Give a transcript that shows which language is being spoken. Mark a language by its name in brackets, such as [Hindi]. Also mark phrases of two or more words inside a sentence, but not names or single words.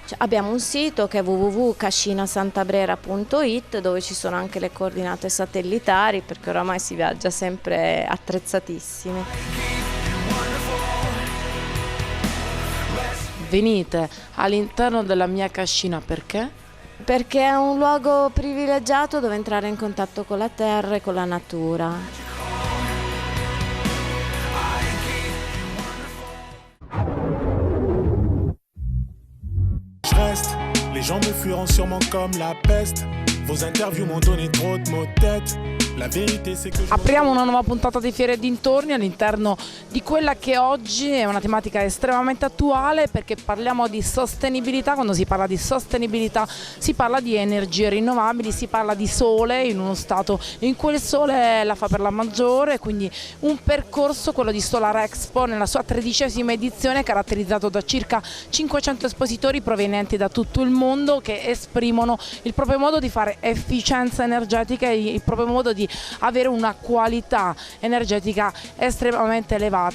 [Italian] Abbiamo un sito che è www.cascinasantabrera.it, dove ci sono anche le coordinate satellitari, perché oramai si viaggia sempre attrezzatissimi. Venite all'interno della mia cascina perché? Perché è un luogo privilegiato dove entrare in contatto con la terra e con la natura. [French] Les gens me fuiront sûrement comme la peste. Vos interviews m'ont donné trop de maux de tête. [Italian] La verità è che Apriamo una nuova puntata di Fiere e dintorni all'interno di quella che oggi è una tematica estremamente attuale, perché parliamo di sostenibilità. Quando si parla di sostenibilità si parla di energie rinnovabili, si parla di sole in uno stato in cui il sole la fa per la maggiore, quindi un percorso, quello di Solar Expo, nella sua 13ª edizione, caratterizzato da circa 500 espositori provenienti da tutto il mondo, che esprimono il proprio modo di fare efficienza energetica e il proprio modo di avere una qualità energetica estremamente elevata.